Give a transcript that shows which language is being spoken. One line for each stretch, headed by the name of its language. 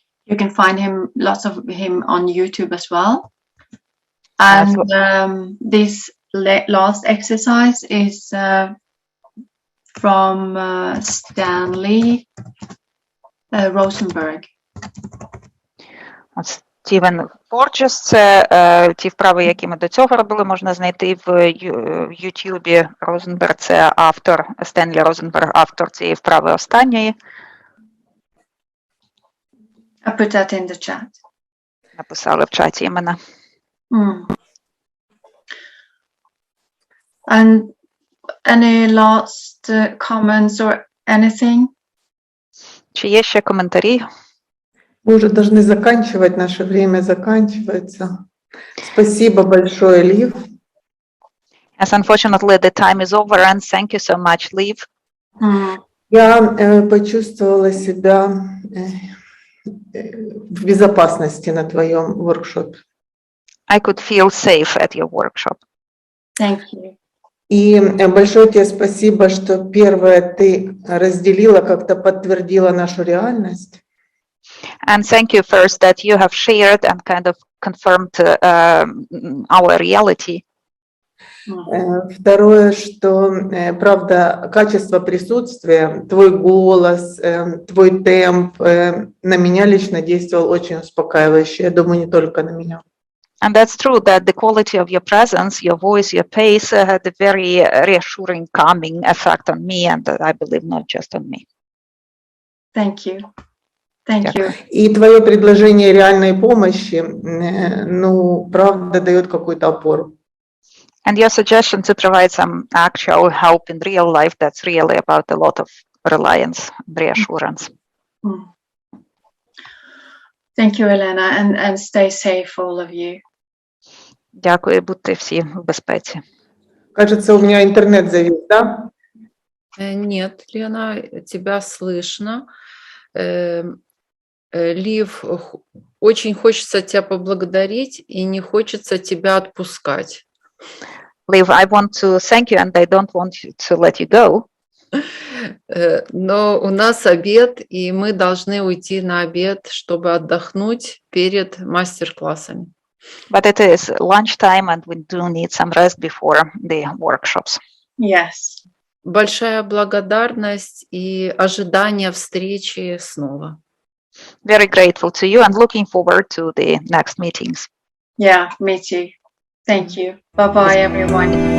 English: You can find lots of him on YouTube as well. And this last exercise is from Stanley Rosenberg.
Ukrainian: Стівен Порджес, це ті вправи, які ми до цього робили, можна знайти в Ютубі. Розенберг – це автор, Стенлі Розенберг – автор цієї вправи останньої.
English: I put that in the chat.
Ukrainian: Написали в чаті імена.
English: And any last comments or anything?
Ukrainian: Чи є ще коментарі?
Russian: Мы уже должны заканчивать, наше время заканчивается. Спасибо большое, Лив.
English: Yes, unfortunately, the time is over, and thank you so much, Liv.
Russian: Я почувствовала себя в безопасности на твоем воркшопе.
English: I could feel safe at your workshop. Thank you.
Russian: И большое тебе спасибо, что первое ты разделила, как-то подтвердила нашу реальность.
English: And thank you first that you have shared and kind of confirmed our reality.
Russian: Второе, что, правда, качество присутствия, твой голос, твой темп на меня лично действовал очень успокаивающе. Я думаю, не только на меня.
English: And that's true that the quality of your presence, your voice, your pace had a very reassuring, calming effect on me, and I believe not just on me. Thank you. Thank you.
Russian: И твое предложение реальной помощи, ну, правда, дает какую-то опору.
English: And your suggestion to provide some actual help in real life, that's really about a lot of reliance and reassurance. Thank you, Elena, and stay safe, all of you.
Ukrainian: Дякую, будьте всі в безпеці.
Russian: Кажется, у меня интернет завис, да? Нет, Лена, тебя слышно. Лив, очень хочется тебя поблагодарить и не хочется тебя отпускать.
English: Liv, I want to thank you and I don't want to let you go.
Russian: Но у нас обед, и мы должны уйти на обед, чтобы отдохнуть перед мастер-классами.
English: But it is lunchtime and we do need some rest before the workshops. Yes.
Russian: Большая благодарность и ожидание встречи снова.
English: Very grateful to you and looking forward to the next meetings. Yeah, me too. Thank you. Bye-bye, everyone.